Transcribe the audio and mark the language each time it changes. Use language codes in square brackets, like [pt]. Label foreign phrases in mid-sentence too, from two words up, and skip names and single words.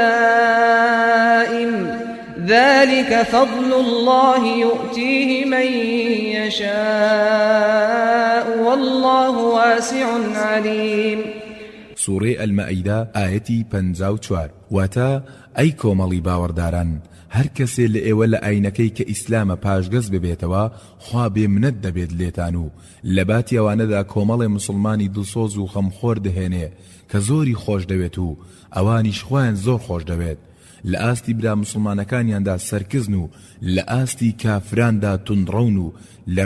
[ar] لائم ذلك فضل الله يؤتيه من يشاء والله واسع عليم [ckb] سورة المائدة آيتي 54 واتا أي كومالي باورداران هەر کەسێ لە ئێوە لە ئاینەکەی کە ئیسلامە پاشگەز ببێتەوە خوا بێمنەت دەبێت لێتان و لە باتی ئەوانەدا کۆمەڵێ مسلمانی دڵسۆز و خەمخۆر دەهێنێ کە زۆری خۆش دەوێت و ئەوانیش خۆیان زۆر خۆش دەوێت لە ئاستی برا مسلمانەکانیاندا سەرکزن و لە ئاستی کافراندا توندڕەون و لە